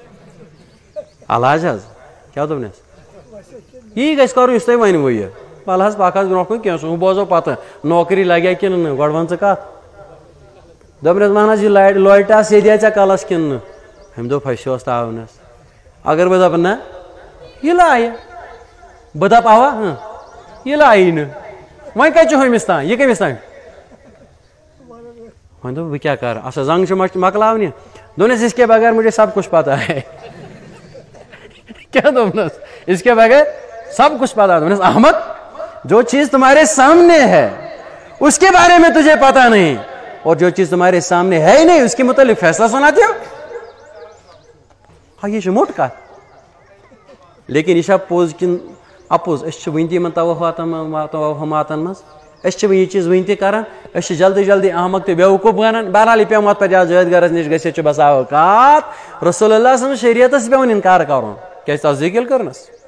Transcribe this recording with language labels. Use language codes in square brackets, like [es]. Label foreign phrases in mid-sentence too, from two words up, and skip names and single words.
[ks] علاج حظ کیٛاہ دوٚپنَس یی گژھِ کَرُن یُس تۄہہِ وَنوٕ یہِ وَلہٕ حظ پَکھ حظ برونٛہہ کُن کینٛہہ چھُنہٕ ہُہ بوزو پَتہٕ نوکری لگیا کِنہٕ نہٕ گۄڈٕ وَن ژٕ کَتھ دوٚپنَس وَن حظ یہِ لوٹا سیٚدیا ژےٚ کَلس کِنہٕ نہٕ أمۍ دوٚپ پھسیوس تاونَس اگر بہٕ دَپہٕ نہ یہِ لایہِ بہٕ دَپہٕ اَوا یہِ لایی نہٕ وۄنۍ کَتہِ چھُ ہُمِس تام یہِ کٔمِس تام وۄنۍ دوٚپ بہٕ کیٛاہ کَرٕ اَچھا زنٛگ چھِ مۄکلاونہِ دوٚپنَس [ur] اِس کے بغیر مجھے سب کچھ پتہ ہے [ks] کیٛاہ دوٚپنَس [ur] اِس کے بغیر سب کچھ پتہ دوٚپنَس احمد جو چیز تمہارے سامنے ہے اس کے بارے میں تجھے پتہ نہیں اور جو چیز تمہارے سامنے ہے ہی نہیں اس کے متعلق فیصلہ سناتے ہو [ks] ہا یہِ چھِ موٚٹ کَتھ لیکن یہِ چھا پوٚز کِنہٕ اَپُز أسۍ چھِ وٕنہِ تہِ یِمن توہماتن منٛز أسۍ چھِ وۄنۍ یہِ چیٖز وٕنہِ تہِ کران أسۍ چھِ جلدی جلدی احمق تہٕ بیوقوٗف بَنان بہرحال یہِ پیوٚو پَتہٕ یا جٲد گرس نِش گٔژھِتھ چھُ بسا اوقات رسول اللہ سٕنٛز شریعتس پیوان اِنکار کرُن کیازِ تصدیٖق ییٚلہِ کٔرنَس